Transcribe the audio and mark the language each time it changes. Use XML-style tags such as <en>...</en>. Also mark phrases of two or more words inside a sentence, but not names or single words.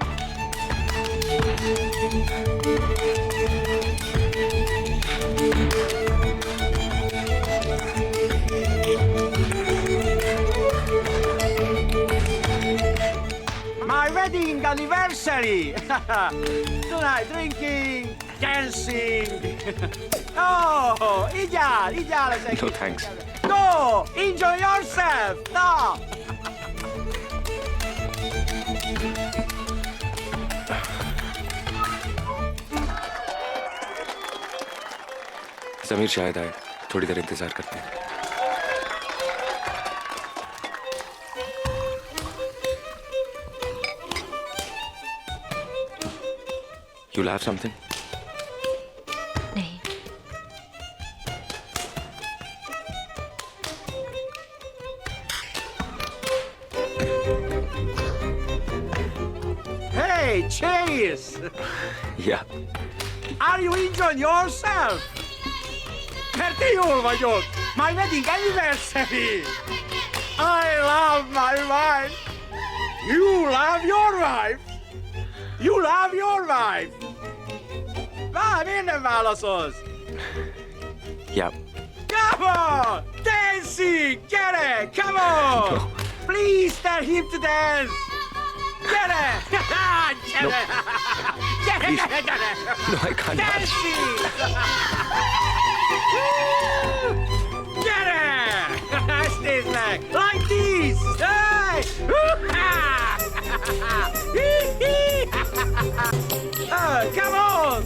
<en>My wedding anniversary. Tonight drinking, dancing. Oh, ideal. No thanks. Go, enjoy yourself. No.</en> <hi>समीर शायद आए, थोड़ी देर इंतजार करते हैं.</hi> <en>You'll have something?</en> <hi>नहीं.</hi> <en>Hey, cheers. Yeah. Are you enjoying yourself?</en> <hu>Mert jól vagyok.</hu> <en>My wedding anniversary. I love my wife. You love your wife. You love your wife.</en> <hu>Miért nem válaszolsz?</hu> <en>Yeah. Come on! Dancing! Gyere! Come on! No. Please tell him to dance!</en> <hu>Gyere! Gyere! Gyere,</hu> <en>Please.</en> <hu>gyere, gyere!</hu> <en>No, I can't dance. Dancing! Gyere! Stay back! Like this! Hey! Come on!</en>